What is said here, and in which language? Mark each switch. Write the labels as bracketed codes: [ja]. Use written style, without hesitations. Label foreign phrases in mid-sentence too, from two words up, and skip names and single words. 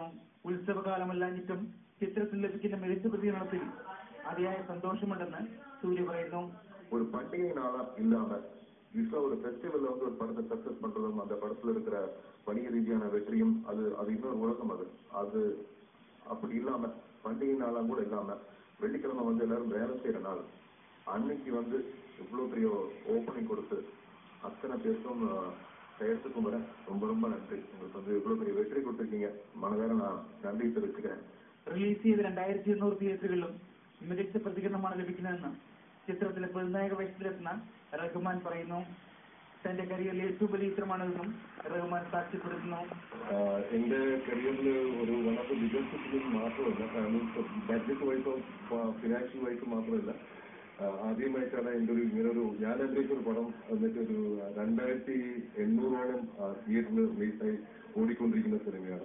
[ml] ഉത്സവകാലമല്ലാഞ്ഞിട്ടും ചിത്രത്തിൽ ലഭിക്കുന്ന മികച്ച പ്രതികരണത്തിൽ അതിയായ സന്തോഷമുണ്ടെന്ന് സൂര്യ പറയുന്നു. [ta] ஒரு பண்டிகை நாளா இல்லாம யூஸ்வலா ஒரு ஃபெஸ்டிவல்ல ஒரு படத்தை சக்சஸ் பண்றதும் அந்த படத்துல இருக்கிற வணிக ரீதியான வெற்றியும் அது இன்னொரு உலகம். அது அப்படி இல்லாம பண்டிகை நாளா கூட இல்லாம வெள்ளிக்கிழமை எல்லாரும் வேலை செய்யற நாள் அன்னைக்கு இவ்வளவு பெரிய ஓப்பனிங் கொடுத்து அத்தனை பேருக்கும் செயற்கும் வர ரொம்ப ரொம்ப நன்றி. உங்களுக்கு இவ்வளவு பெரிய வெற்றி கொடுத்துருக்கீங்க. மனதார நான் நன்றி தெரிவிச்சுக்கிறேன். [ml] റിലീസ് ചെയ്ത് 2200 തിയേറ്ററുകളിലും മികച്ച പ്രതികരണമാണ് ലഭിക്കുന്നതെന്ന് ചിത്രത്തിലെ പ്രതിനായക വേഷത്തിലെത്തുന്ന റഹ്മാൻ പറയുന്നു. തന്റെ കരിയറിലെ ഏറ്റവും വലിയ ചിത്രമാണെന്നും റഹ്മാൻ സാക്ഷ്യപ്പെടുത്തുന്നു. എന്റെ കരിയറിൽ ഒരു [en] one of the biggest film [ml] മാത്രമല്ല, ബഡ്ജറ്റ് വൈസോ ഫിനാൻഷ്യൽ വൈസോ മാത്രമല്ല, ആദ്യമായിട്ടാണ് ഞാൻ അഭിനയിച്ച ഒരു പടം ഒരു 2800ഓളം തിയേറ്ററിൽ റിലീസായി ഓടിക്കൊണ്ടിരിക്കുന്ന സിനിമയാണ്.